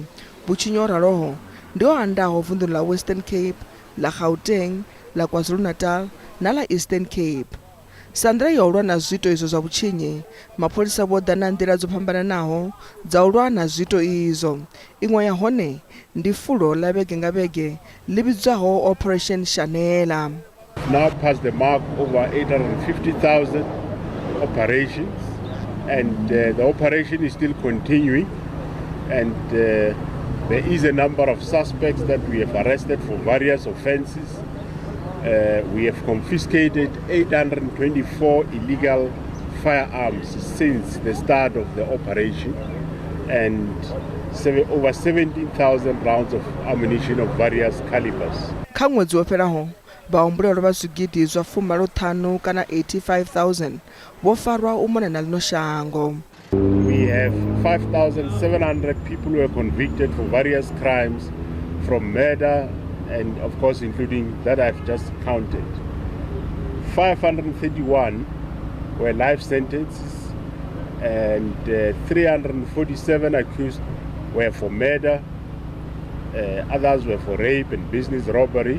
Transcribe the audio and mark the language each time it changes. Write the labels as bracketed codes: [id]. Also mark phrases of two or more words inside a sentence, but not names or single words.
[ve] Vhutshinyi ho raloho ndi ho andaho vunḓuni la Western Cape, la Gauteng, la KwaZulu-Natal na la Eastern Cape. Sa nḓila ya u lwa na zwito izwo zwa vhutshinyi, mapholisa vho ḓa na nḓila dzo fhambananaho dza u lwa na zwito izwo. Iṅwe ya hone ndi fulo la vhege nga vhege ḽi vhidzwaho Operation Shanela. [en] Now past the mark over 850,000 operations, and the operation is still continuing, and there is a number of suspects that we have arrested for various offences. We have confiscated 824 illegal firearms since the start of the operation, and over 17,000 rounds of ammunition of various calibers. [ve] Kha ṅwedzi wo fhelaho vhahumbulelwa vha zwigidi zwa 15 kana 85,000 vho farwa u mona na lino shango. [en] We have 5,700 people who were convicted for various crimes, from murder and of course including that I've just counted. 531 were life sentences, and 347 accused were for murder, others were for rape and business robbery.